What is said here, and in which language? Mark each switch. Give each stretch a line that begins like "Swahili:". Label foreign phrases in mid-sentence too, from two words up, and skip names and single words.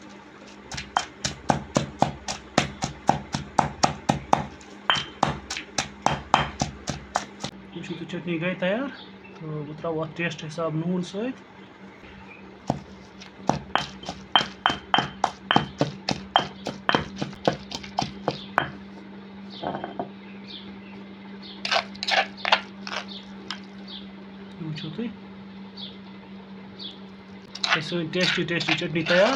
Kashmiri: तो चटनी गई तैयार तो बह त्रो अत टेस्ट हिसाब नून सत वो तुम सी
English: tasty tasty
Kashmiri: चटनी तैयार।